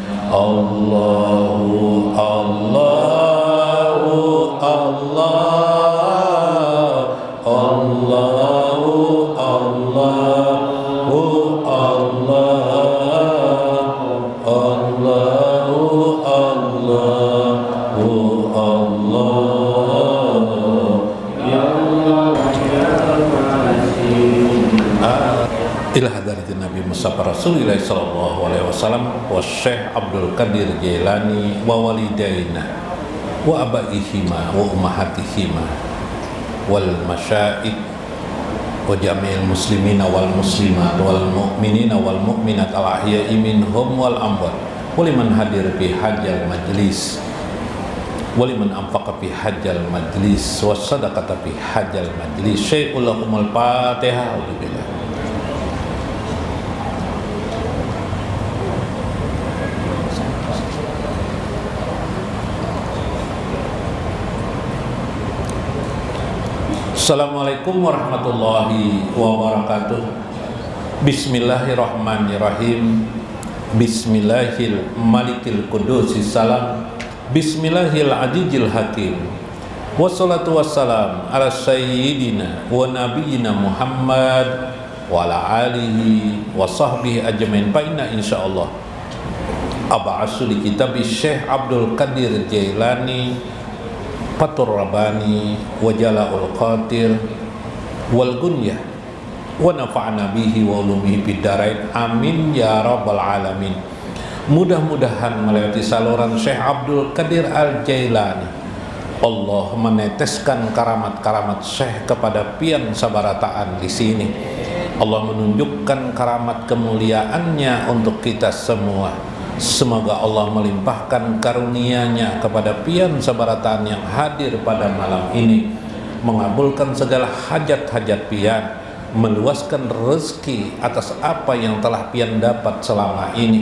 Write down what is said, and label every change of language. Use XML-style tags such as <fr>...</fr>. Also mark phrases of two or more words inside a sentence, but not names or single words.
<ar>الله الله الله، الله الله الله، الله الله الله. يا الله إلى حضرة النبي المصطفى رسول الله صلى الله عليه وسلم وشيخ عبد القادر الجيلاني ووالدينا وآبائهما وأمهاتهما والمشايخ وجميع المسلمين والمسلمات والمؤمنين والمؤمنات الأحياء منهم والأموات ولمن حضر في هذا المجلس ولمن أنفق في هذا المجلس وصدقة في هذا المجلس. شيء لكم الفاتحة. السلام عليكم ورحمة الله وبركاته. بسم الله الرحمن الرحيم. بسم الله الملك القدوس السلام. بسم الله العزيز الحكيم. والصلاة والسلام على سيدنا ونبينا محمد وعلى آله وصحبه أجمعين. فإن إن شاء الله أبعث لي كتاب شيخ عبد القادر الجيلاني فتح الرباني وجلاء الخاطر والغنية ونفعنا به وعلومه في الدارين آمين يا رب العالمين.</ar> <id>Mudah-mudahan melewati saluran Syekh Abdul Qadir Al-Jailani Allah meneteskan karamat-karamat Syekh kepada</id> <bjn>pian sabarataan</bjn> <id>di sini. Allah menunjukkan karamat kemuliaannya untuk kita semua. Semoga Allah melimpahkan karunia-Nya kepada</id> <bjn>pian sabarataan</bjn> <id>yang hadir pada malam ini, mengabulkan segala hajat-hajat pian, meluaskan rezeki atas apa yang telah pian dapat selama ini.</id>